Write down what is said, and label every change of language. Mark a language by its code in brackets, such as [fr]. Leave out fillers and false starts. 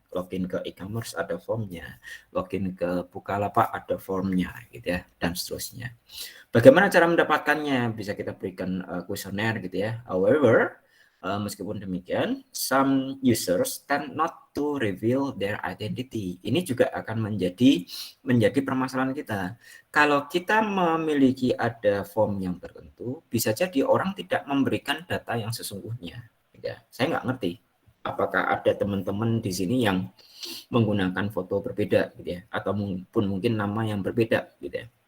[id] Login ke e-commerce ada formnya, login ke Bukalapak ada formnya gitu ya, dan seterusnya. Bagaimana cara mendapatkannya? Bisa kita berikan kuesioner gitu ya. [en] However, [id] meskipun demikian, [en] some users tend not to reveal their identity. [id] Ini juga akan menjadi permasalahan kita. Kalau kita memiliki ada form yang tertentu, bisa jadi orang tidak memberikan data yang sesungguhnya. Ya, saya nggak ngerti apakah ada teman-teman di sini yang menggunakan foto berbeda, gitu ya, atau mungkin nama yang berbeda, gitu ya.